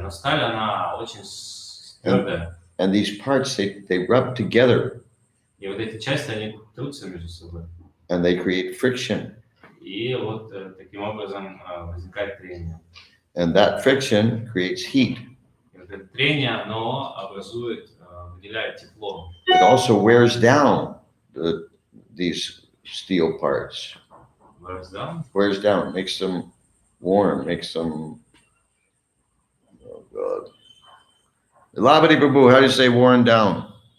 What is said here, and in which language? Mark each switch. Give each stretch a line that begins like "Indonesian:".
Russian: Но сталь, она очень твердая.
English: And these parts, they rub together
Russian: И вот эти части, они трутся между собой.
English: and they create friction.
Russian: И вот таким образом возникает трение.
English: And that friction creates heat.
Russian: И вот это трение, оно выделяет тепло.
English: It also wears down these steel parts. Wears down, makes them warm, makes them, oh God. Labadi Babu, how do you say worn down?